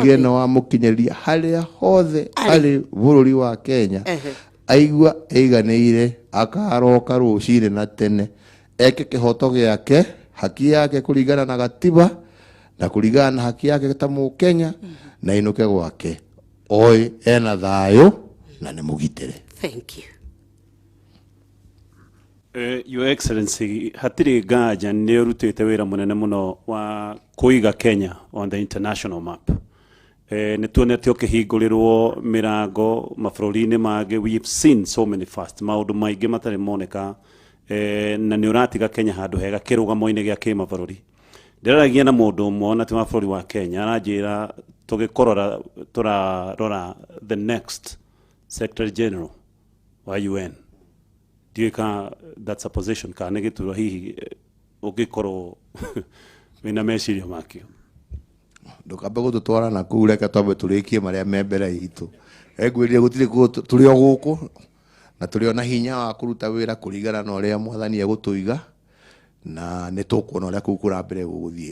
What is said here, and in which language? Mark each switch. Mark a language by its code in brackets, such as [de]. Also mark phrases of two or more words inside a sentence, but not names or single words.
[ki] utige no wa mukinyiria haria hothe ari bururi wa Kenya aigua eiganeire akaroka rucire na tene eke kihoto giake haki yake kuringana na gatiba na kuringana na haki yake ta Mukenya na inuke gwake oi ena thayo na ni mugitire. [en] Thank you. Your Excellency, [ki] hatiri gaja ni urutite wira munene muno wa kuiga Kenya [en] on the international map. [ki] Ni tuonete ukihingũrĩrwo mirango mabũrũri-inĩ mangĩ. [en] We've seen so many fast [ki] maũndũ maingĩ matarĩ moneka, na nĩ ũratiga Kenya handũ hega kĩrũgamo-inĩ gĩa kĩmabũrũri. Ndĩraragia na mũndũ ũmwe ona ti wa bũrũri wa Kenya aranjĩra tũgĩkorora tũrarora [en] the next Secretary General [ki] wa UN. [en] That's a position [ki] ka nĩ gĩturwa hihi ũngĩkorwo wĩna meciria makĩo. Ndukambe gututwara na kuu, reke twambe turikie maria me mbere itu. Egwĩrire gutiri turi o guku na turi ona hinya wa kuruta wira kuringana na uria mwathani egutuiga na nĩ tũkuona ũrĩa kũu kũrambere gũgũthiĩ.